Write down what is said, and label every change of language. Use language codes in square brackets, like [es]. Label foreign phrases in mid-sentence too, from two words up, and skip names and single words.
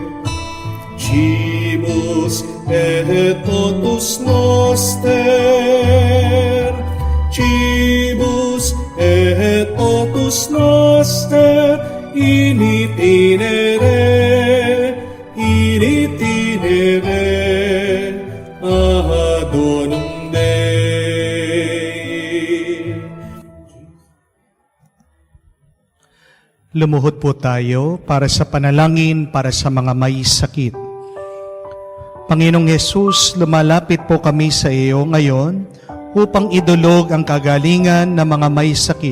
[la] Cibus et totus noster, cibus et totus noster, in itinere ad donum Dei. [tl] Lumuhod po tayo para sa panalangin para sa mga may sakit. Panginoong Hesus, lumalapit po kami sa iyo ngayon upang idulog ang kagalingan ng mga may sakit.